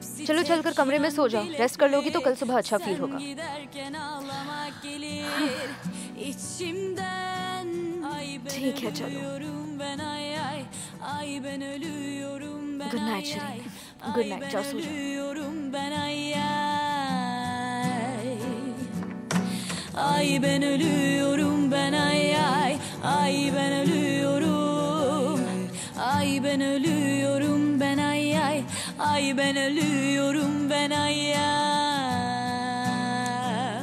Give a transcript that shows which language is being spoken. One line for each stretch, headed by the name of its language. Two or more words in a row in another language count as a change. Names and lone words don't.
Hindi: चलो चलकर कमरे में सो जाओ। रेस्ट कर लोगी तो कल सुबह अच्छा फील होगा।
Turkish: İçimden ay
Hindi: ठीक है चलो।
English: good night
Hindi: शरीन,
English: good night,
Hindi: जाओ सो जाओ।
Turkish: Ay ben ölüyorum ben ay ay. Ay ben ölüyorum. Ay ben ölüyorum ben ay ay. Ay ben ölüyorum ben ay ay.